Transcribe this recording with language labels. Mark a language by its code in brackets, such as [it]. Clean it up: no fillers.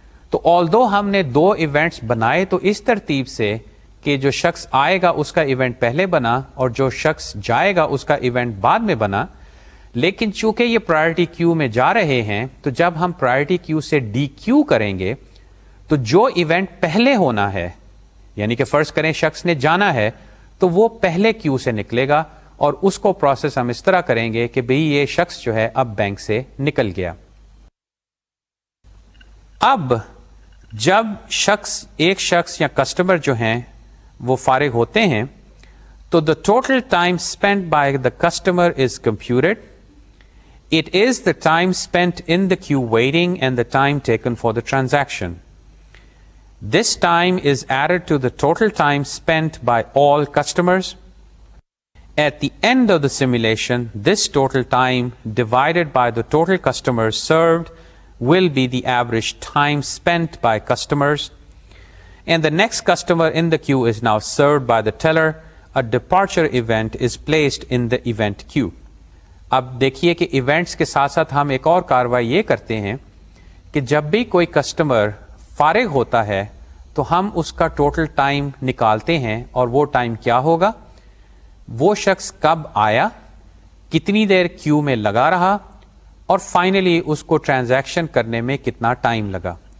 [ur] تو آلدو ہم نے دو ایونٹس بنائے تو اس ترتیب سے کہ جو شخص آئے گا اس کا ایونٹ پہلے بنا اور جو شخص جائے گا اس کا ایونٹ بعد میں بنا، لیکن چونکہ یہ پرائرٹی کیو میں جا رہے ہیں تو جب ہم پرائرٹی کیو سے ڈی کیو کریں گے تو جو ایونٹ پہلے ہونا ہے، یعنی کہ فرض کریں شخص نے جانا ہے تو وہ پہلے کیو سے نکلے گا، اور اس کو پروسیس ہم اس طرح کریں گے کہ بھئی یہ شخص جو ہے اب بینک سے نکل گیا. اب جب ایک شخص یا کسٹمر جو ہیں وہ فارغ ہوتے ہیں تو [en] the total time spent by the customer is computed. It is the time spent in the queue waiting and the time taken for the transaction. This time is added to the total time spent by all customers. At the end of the simulation, this total time divided by the total customers served will be the average time spent by customers, and the next customer in the queue is now served by the teller. A departure event is placed in the event queue. [ur] اب دیکھیے کہ events کے ساتھ ساتھ ہم ایک اور کارروائی یہ کرتے ہیں کہ جب بھی کوئی کسٹمر فارغ ہوتا ہے تو ہم اس کا ٹوٹل ٹائم نکالتے ہیں، اور وہ ٹائم کیا ہوگا؟ وہ شخص کب آیا، کتنی دیر کیو میں لگا رہا، اور فائنلی اس کو ٹرانزیکشن کرنے میں کتنا ٹائم لگا.